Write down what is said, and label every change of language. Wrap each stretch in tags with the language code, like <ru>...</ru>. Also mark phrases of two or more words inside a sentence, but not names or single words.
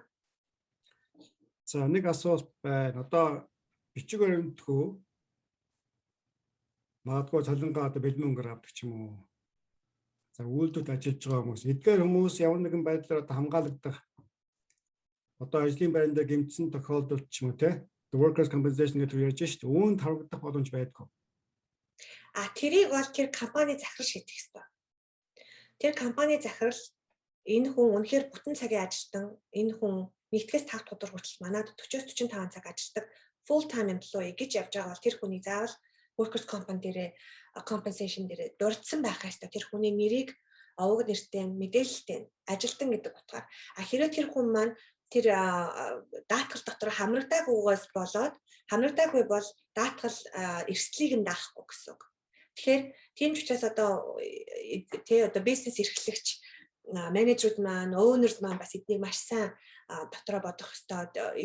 <mn>За нэг асуулт байна. Одоо бичиг баримтгүй магадгүй цалингаа одоо бэлэн өнгөөр авдаг ч юм уу. За үйлдвэрт ажиллаж байгаа хүмүүс, эдгээр хүмүүс ямар нэгэн байдлаар одоо хамгаалагдах одоо ажлын байран дээр гэмтсэн тохиолдолд ч юм уу те</mn> <en>workers compensation</en> <mn>гэдэг ярьж шүү дээ. Үүнд харагдах боломж байдгүй. Тэрийг бол тэр компани захирал шийдэх ёстой. Тэр компани захирал энэ хүн үнэхээр бүтэн цагийн ажилтан, энэ хүн нэгдгээс 5 дахь өдөр хүртэл манайд 40-45 цаг ажилладаг</mn> <en>full time employee</en> <mn>гэж явж байгаа бол тэр хүний заавал</mn> <en>workers compensation</en> <mn>дээрээ дурдсан байх ёстой. Тэр хүний нэрийг овог нэртэй, мэдээлэлтэй ажилтан гэдэг утгаар. Хэрвээ тэр хүн маань тэр даатгал дотор хамрагдаагүй бол даатгал эрсдлийг нь даахгүй гэсэн үг. Тэгэхээр тийм ч учраас одоо бизнес эрхлэгч менежерүүд маань, owners маань бас эднийг маш сайн дотроо бодох ёстой.</mn>